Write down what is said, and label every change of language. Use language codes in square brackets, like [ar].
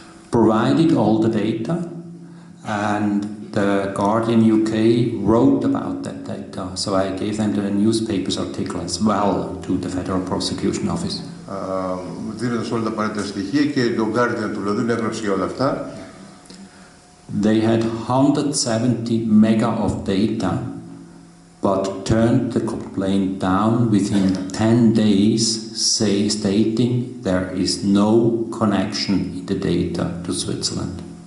[en] Provided all the data, and the Guardian UK wrote about that data, so I gave them the newspaper's article as well to the Federal Prosecution Office. [el] Δίνοντας όλα τα απαραίτητα στοιχεία και το Guardian του Λονδίνου έγραψε όλα αυτά. [en] They had 170 mega of data, but turned the complaint down within 10 days, stating there is no connection in the data to Switzerland.